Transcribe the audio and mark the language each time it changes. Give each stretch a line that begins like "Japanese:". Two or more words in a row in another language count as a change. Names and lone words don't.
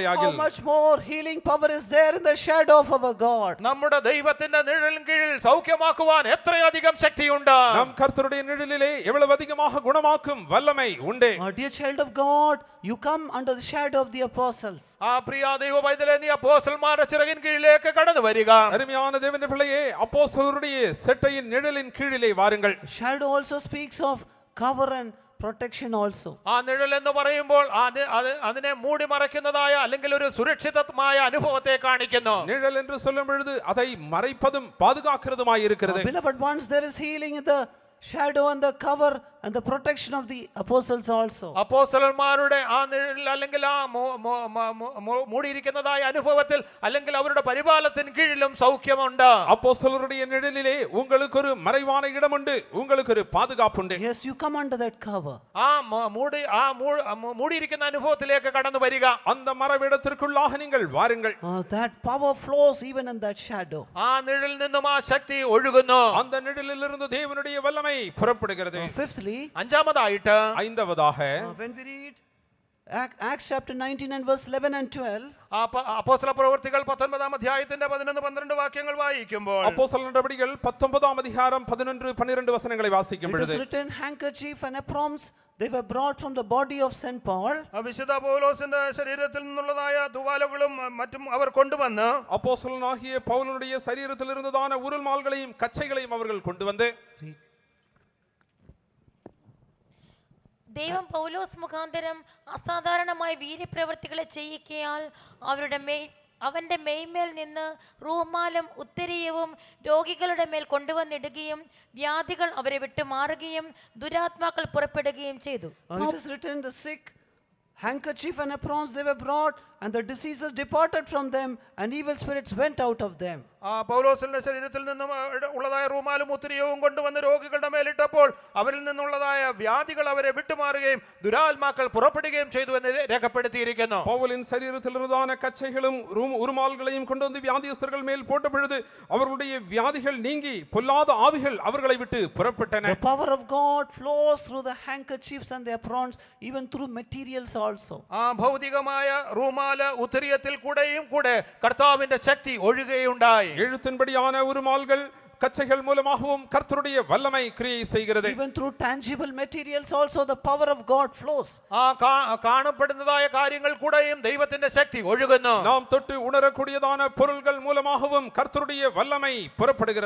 English: how
Tamil: ஆகில்
English: much more healing power is there in the shadow of our God?
Malayalam: നമ്മുടെ ദൈവത്തിന്റെ നിഴലിൻ കീഴിൽ സൗഖ്യമാക്കുവാൻ എത്രയധികം ശക്തിയുണ്ട്.
Tamil: நம் கர்த்தருடைய நிழலிலே நிழலிலே எவ்வளவு அதிகமாக குணமாக்கும் வல்லமை உண்டு.
English: Dear child of God, you come under the shadow of the apostles.
Malayalam: ആ പ്രിയ ദൈവ പൈതലേ, നീ അപ്പോസ്തലന്മാരുടെ ചിറകിൻ കീഴിലേക്ക് കടന്നു വരിക.
Tamil: அருமையான தேவனுடைய பிள்ளையே, அப்போஸ்தலருடைய செட்டையின் நிழலின் கீழிலே வாருங்கள்.
English: Shadow also speaks of cover and protection also.
Malayalam: ആ നിഴൽ എന്ന് പറയുമ്പോൾ അതിനെ മൂടി മറയ്ക്കുന്നതായ അല്ലെങ്കിൽ ഒരു സുരക്ഷിതമായ അനുഭവത്തെ കാണിക്കുന്നു.
Tamil: நிழல் என்று சொல்லும் பொழுது அதை மறைப்பதும் பாதுகாக்கிறதுமாய் இருக்கிறது.
English: Beloved ones, there is healing in the shadow and the cover and the protection of the apostles also.
Malayalam: അപ്പോസ്തലന്മാരുടെ ആ നിഴൽ അല്ലെങ്കിൽ ആ മൂടിയിരിക്കുന്നതായ അനുഭവത്തിൽ അല്ലെങ്കിൽ അവരുടെ പരിപാലനത്തിന് കീഴിലും സൗഖ്യമുണ്ട്.
Tamil: அப்போஸ்தலருடைய நிழலிலே உங்களுக்கு ஒரு மறைவான இடம் உண்டு, உங்களுக்கு ஒரு பாதுகாப்பு உண்டு.
English: Yes, you come under that cover.
Malayalam: ആ മൂടിയിരിക്കുന്ന അനുഭവത്തിലേക്ക് കടന്നു വരിക.
Tamil: அந்த மறைவிடத்திற்குள்ளாக நீங்கள் வாருங்கள்.
English: That power flows even in that shadow.
Malayalam: ആ നിഴലിൽ നിന്നും ആ ശക്തി ഒഴുകുന്നു.
Tamil: அந்த நிழலிலிருந்து தேவனுடைய வல்லமை புறப்படுகிறது.
English: Fifthly,
Malayalam: അഞ്ചാമതായിട്ട്
Tamil: ஐந்தாவதாக
English: when we read Acts chapter 19 and verse 11 and 12,
Malayalam: അപ്പോസ്തല പ്രവൃത്തികൾ 19-ാം അധ്യായത്തിന്റെ 11-12 വാക്യങ്ങൾ വായിക്കുമ്പോൾ
Tamil: அப்போஸ்தலர் நடபடிகள் 19ஆம் அதிகாரம் 11-12 வசனங்களை வாசிக்கும்
English: it is
Tamil: பொழுது
English: written, handkerchief and aprons they were brought from the body of St. Paul.
Malayalam: വിശുദ്ധ പൗലോസിന്റെ ശരീരത്തിൽ നിന്നുള്ളതായ തുവാലകളും മറ്റും അവർ കൊണ്ടുവന്ന്
Tamil: அப்போஸ்தலனாகிய பவுலுடைய சரீரத்தில் இருந்ததான உருள்மால்களையும் கச்சைகளையும் அவர்கள் கொண்டு வந்து
Malayalam: ദൈവം പൗലോസ് മുഖാന്തരം അസാധാരണമായ വീര്യപ്രവൃത്തികളെ ചെയ്യിക്കയാൽ അവന്റെ മെയ്മേൽ നിന്ന് റൂമാലും ഉത്തരീയവും രോഗികളുടെ മേൽ കൊണ്ടുവന്നിടുകയും വ്യാധികൾ അവരെ വിട്ടു മാറുകയും ദുരാത്മാക്കൾ പുറപ്പെടുകയും ചെയ്തു.
English: It is written, the sick, handkerchief and aprons they were brought, and the diseases departed from them, and evil spirits went out of them.
Malayalam: പൗലോസിന്റെ ശരീരത്തിൽ നിന്നും ഉള്ളതായ റൂമാലും ഉത്തരീയവും കൊണ്ടുവന്ന് രോഗികളുടെ മേലിട്ടപ്പോൾ അവരിൽ നിന്നുള്ളതായ വ്യാധികൾ അവരെ വിട്ടുമാറുകയും ദുരാത്മാക്കൾ പുറപ്പെടുകയും ചെയ്തു എന്ന് രേഖപ്പെടുത്തിയിരിക്കുന്നു.
Tamil: பவுலின் சரீரத்தில் இருந்ததான கச்சைகளும் உருமால்களையும் கொண்டு வந்து வியாதியஸ்தர்கள் மேல் போட்ட பொழுது அவர்களுடைய வியாதிகள் நீங்கி பொல்லாத ஆவிகள் அவர்களை விட்டு புறப்பட்டன.
English: The power of God flows through the handkerchiefs and the aprons, even through materials also.
Malayalam: ഭൗതികമായ റൂമാല് ഉത്തരീയത്തിൽ കൂടെയും കൂടെ കർത്താവിന്റെ ശക്തി ഒഴുകുകയുണ്ടായി.
Tamil: எழுத்தின்படியான உருமால்கள் கச்சைகள் மூலமாகவும் கர்த்தருடைய வல்லமை கிரியை செய்கிறது.
English: Even through tangible materials also the power of God flows.
Malayalam: കാണപ്പെടുന്നതായ കാര്യങ്ങൾ കൂടെയും ദൈവത്തിന്റെ ശക്തി ഒഴുകുന്നു.
Tamil: நாம் தொட்டு உணரக்கூடியதான பொருள்கள் மூலமாகவும் கர்த்தருடைய வல்லமை புறப்படுகிறது.